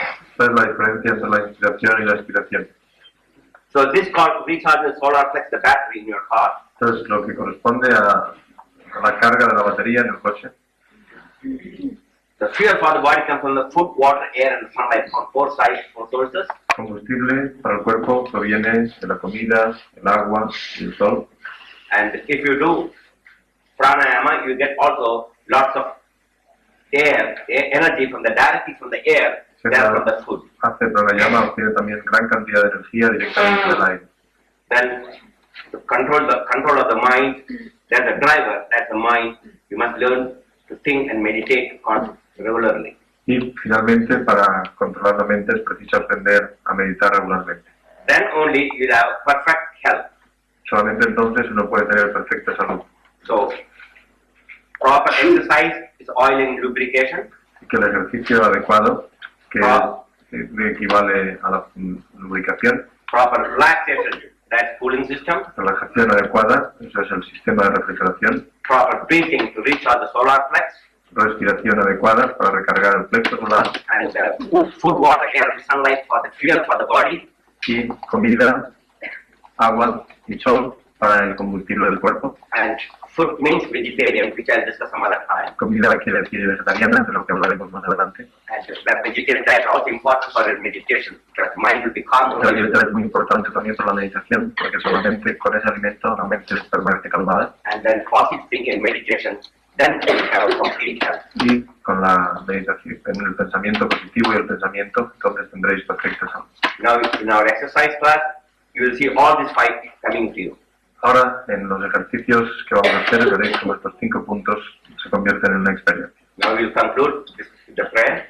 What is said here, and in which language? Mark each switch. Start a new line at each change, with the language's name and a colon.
Spanish: Esta es la diferencia entre la inspiración y la expiración.
English: So this called recharge the solar plex, the battery in your car.
Spanish: Esto es lo que corresponde a la carga de la batería en el coche.
English: The fuel for the body comes from the food, water, air, and sunlight from four sources.
Spanish: Combustible para el cuerpo proviene de la comida, el agua y el sol.
English: And if you do pranayama, you get also lots of energy from directly from the air than from the food.
Spanish: Hace pranayama, obtiene también gran cantidad de energía directamente del aire.
English: Then to control of the mind, that's the driver, that's the mind. You must learn to think and meditate regularly.
Spanish: Y finalmente, para controlar la mente es preciso aprender a meditar regularmente.
English: Then only you have perfect health.
Spanish: Solamente entonces uno puede tener perfecta salud.
English: So, proper exercise is oil and lubrication.
Spanish: Que el ejercicio adecuado, que equivale a la lubricación.
English: Proper relaxation, that's cooling system.
Spanish: Relajación adecuada, eso es el sistema de refrigeración.
English: Proper breathing to recharge the solar flex.
Spanish: Respiración adecuada para recargar el plexo solar.
English: And food, water, air, sunlight for the fuel for the body.
Spanish: Y comida, agua y sol para el combustible del cuerpo.
English: And food means vegetarian, which I'll discuss some other time.
Spanish: Comida quiere decir vegetariana, de lo que hablaremos más adelante.
English: And that vegetarian diet is also important for meditation, because mind will be calm.
Spanish: La dieta es muy importante también para la meditación, porque solamente con ese alimento la mente permanece calmada.
English: And then positive thinking and meditation, then we have a complete health.
Spanish: Y con la meditación, en el pensamiento positivo y el pensamiento, entonces tendréis perfecta salud.
English: Now in our exercise class, you will see all these 5 coming to you.
Spanish: Ahora, en los ejercicios que vamos a hacer, veréis cómo estos 5 puntos se convierten en una experiencia.
English: Now we'll conclude the prayer.